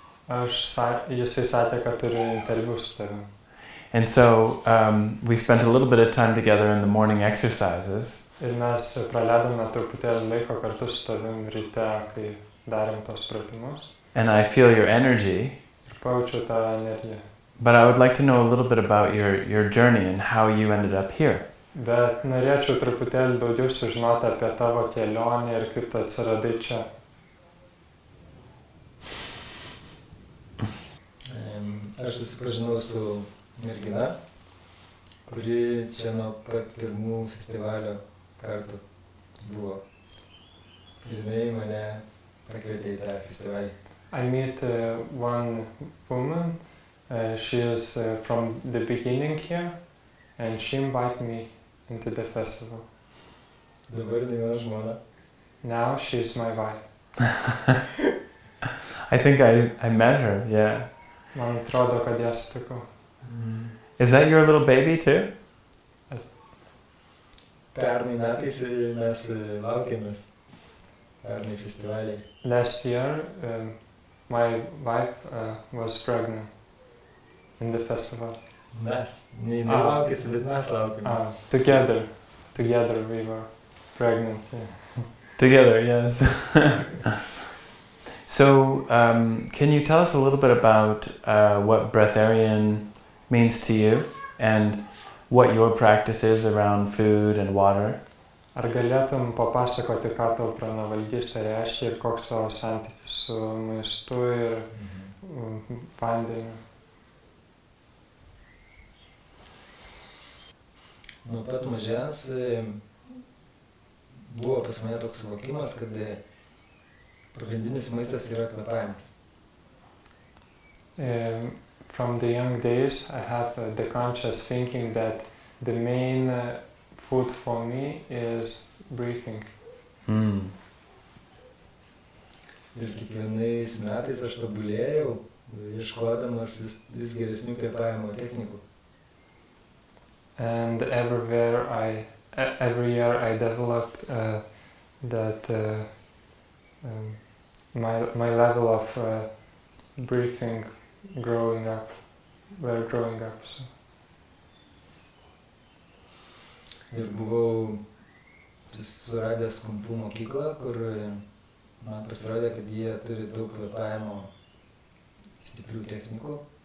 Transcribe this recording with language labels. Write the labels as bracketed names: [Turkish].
[Lithuanian] Jisai sakė, kad turi interviu su tavim. [English] And so we spent a little bit of time together in the morning exercises. [Lithuanian] Ir mes praleidome truputėlį laiko kartu su tavim ryte, kai darėm tos pratimus. [English] And I feel your energy. [Lithuanian] Ir pajaučiau tą energiją. [English] But I would like to know a little bit about your journey and how you ended up here. [Lithuanian] Bet norėčiau truputėlį daugiau sužinoti apie tavo kelionę ir kaip tu atsiradai čia. Aš susipažinau su mergina, kuri čia nuo pat pirmų festivalio kartų buvo. Ir jinai mane pakvietė į tą festivalį. [English] I meet one woman, she is from the beginning here, and she invited me into the festival. [Lithuanian] Dabar jinai mano žmona. [English] Now she is my wife. I think I met her, yeah. [Lithuanian] Man atrodo, kad ją sutikau. [English] Is that your little baby too? [Lithuanian] Pernai metais mes laukėmės pernai festivaliai. [English] Last year, my wife was pregnant in the festival. [Lithuanian] Mes, ne jinai laukėsi, bet mes laukėmės. [English] Together we were pregnant. Yeah. Together, yes. So, can you tell us a little bit about what breatharian means to you and what your practice is around food and water? [Lithuanian] Ar galėtum papasakoti, ką tau pranavalgystė reiškia ir koks tavo santykis su maistu ir vandeniu? Nuo pat mažens buvo pas mane toks suvokimas, kad pagrindinis maistas yra kvėpavimas. [English] From the young days, I have the conscious thinking that the main food for me is breathing. [Lithuanian] Ir kiekvienais metais aš tobulėjau, ieškodamas vis geresnių kvėpavimo technikų. [English] And every year I developed that my level of breathing growing up. So. [Lithuanian] Ir buvau suradęs kumpų mokyklą, kur man pasirodė, kad jie turi daug kvėpavimo stiprių technikų.